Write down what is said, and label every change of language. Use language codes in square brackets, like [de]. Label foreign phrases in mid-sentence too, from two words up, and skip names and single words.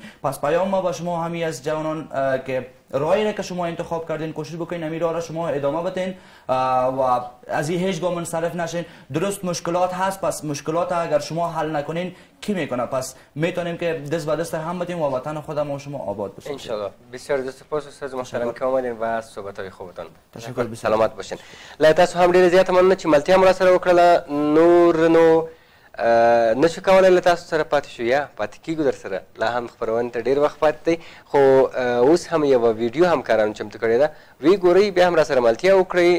[fa] پس پیام ما با شما همین از جوانان که راهی را که شما انتخاب کردین کوشش بکنین همین راه را شما ادامه بدین و از این هیچ گام منصرف نشین. درست مشکلات هست، پس مشکلات اگر شما حل نکنین کی میکنه؟ پس میتونیم که دست به دست هم بدیم و وطن خودمون و شما آباد بسازیم [ar] ان شاء الله. [fa] بسیار سپاس استاد محترم که اومدین و صحبت‌های خوبتان. تشکر. سلامت باشین. [ps] لا تاسو هم ډیره زیاته مننه چې ملتیا مو سره وکړله. نور نو نشو کولای له تاسو سره پاتې شو یا پاتې کیږو در سره، لا هم خپرونې ته ډېر وخت پاتې دی، خو اوس هم یوه ویډیو همکارانو چمتو کړې ده، ویې ګورئ بیا هم را سره ملتیا وکړئ.